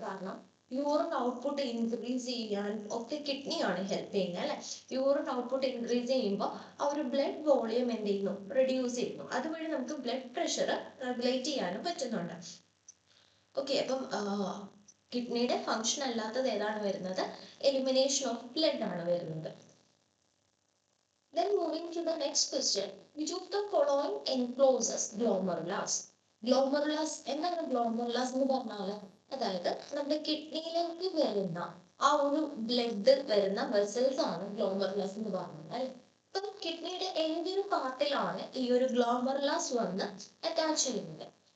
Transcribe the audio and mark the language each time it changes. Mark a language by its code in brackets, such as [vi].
[ml] കാരണം urine output increase ചെയ്യാൻ ഒക്കെ കിഡ്നിയാണ് ഹെൽപ്പ് ചെയ്യുന്നത് അല്ലെ. യൂറിൻ ഔട്ട്പുട്ട് ഇൻക്രീസ് ചെയ്യുമ്പോൾ ആ ഒരു ബ്ലഡ് വോളിയം എന്ത് ചെയ്യുന്നു? റെഡ്യൂസ് ചെയ്യുന്നു. അതുവഴി നമുക്ക് ബ്ലഡ് പ്രഷർ റെഗുലേറ്റ് ചെയ്യാനും പറ്റുന്നുണ്ട്. ഓക്കെ, അപ്പം കിഡ്നിയുടെ ഫംഗ്ഷൻ അല്ലാത്തത് ഏതാണ് വരുന്നത്? എലിമിനേഷൻ ഓഫ് ബ്ലഡ് ആണ് വരുന്നത്. [en] Then moving to the next question, which of the following encloses glomerulus? [ml] Glomerulus എന്താണ് glomerulus എന്ന് പറഞ്ഞാൽ? അതായത് നമ്മുടെ കിഡ്നിയിലേക്ക് വരുന്ന ആ ഒരു ബ്ലഡ് വരുന്ന വെസൽസ് ആണ് ഗ്ലോമറുലസ് എന്ന് പറഞ്ഞാൽ. ഇപ്പം കിഡ്നിയുടെ ഏതൊരു പാർട്ടിലാണ് ഈ ഒരു ഗ്ലോമറുലസ് വന്ന് അറ്റാച്ച് ചെയ്യുന്നത്?